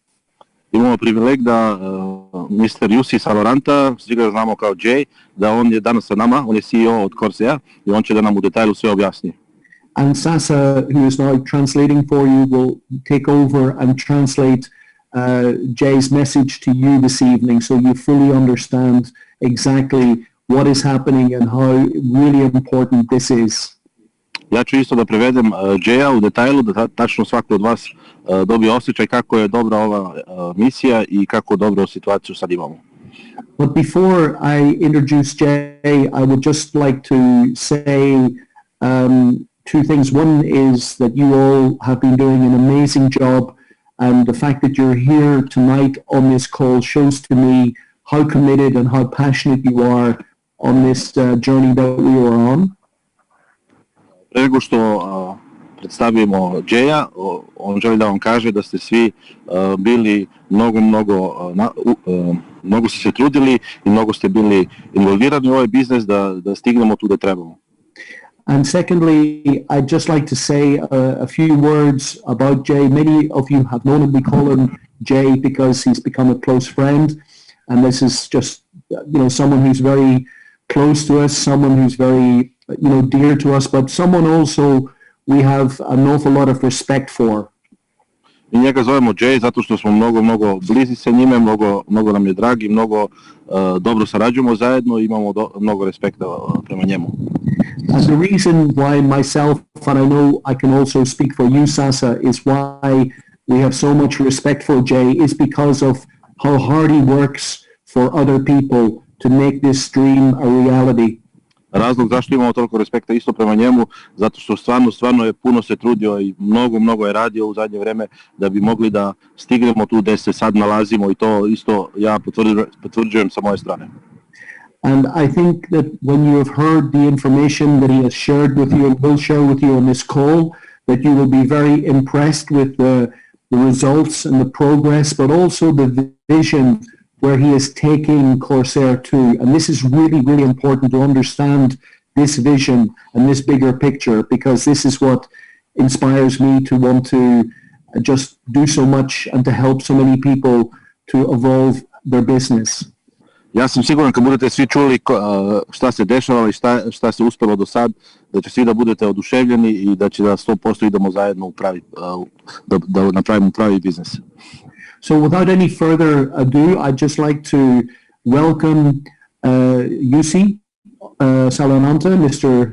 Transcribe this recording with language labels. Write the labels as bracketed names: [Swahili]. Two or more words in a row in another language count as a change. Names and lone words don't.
[Serbian] Imamo privileg da Mr. Jussi Saloranta, svi ga znamo kao Jay, da on je danas sa nama, on je CEO od Corsair I on će da nam u detalju sve objasni. [English] And Sasa, who is now translating for you, will take over and translate Jay's message to you this evening, so you fully understand exactly what is happening and how really important this is. [Serbian] Ja ću isto da prevedem Jaya u detalju, da tačno svako od vas dobije osjećaj kako je dobra ova misija I kako dobro situaciju sad imamo. [English] But before I introduce Jay, I would just like to say two things. One is that you all have been doing an amazing job, and the fact that you're here tonight on this call shows to me how committed and how passionate you are on this journey that we are on. [Serbian] Pre nego što predstavimo Jaya, on želi da vam kaže da ste svi bili mnogo ste se trudili I mnogo ste bili involvirani u ovaj biznis da stignemo tu da trebamo. [English] And secondly, I'd just like to say a few words about Jay. Many of you have known him. We call him Jay because he's become a close friend, and this is just someone who's very close to us, someone who's very dear to us, but someone also we have an awful lot of respect for. [Serbian] I njega zovemo Jay zato što smo mnogo blizi sa njime, mnogo nam je dragi, mnogo dobro sarađujemo zajedno I imamo mnogo respekta prema njemu. [English] And the reason why myself, and I know I can also speak for you, Sasa, is why we have so much respect for Jay is because of how hard he works for other people to make this dream a reality. [Serbian] Razlog zašto imamo toliko respekta isto prema njemu, zato što stvarno je puno se trudio I mnogo je radio u zadnje vreme da bi mogli da stignemo tu gdje se sad nalazimo I to isto ja potvrđujem sa moje strane. [English] And I think that when you have heard the information that he has shared with you and will share with you on this call, that you will be very impressed with the results and the progress, but also the vision where he is taking Corsair to. And this is really, really important to understand this vision and this bigger picture, because this is what inspires me to want to just do so much and to help so many people to evolve their business. [Serbian] Ja sam siguran kad budete svi čuli šta se dešava i šta se uspelo do sad, da će svi da budete oduševljeni i da će da 100% idemo zajedno u pravi, da napravimo pravi biznis. [English] So without any further ado, I'd just like to welcome Jussi Salonanta, Mr.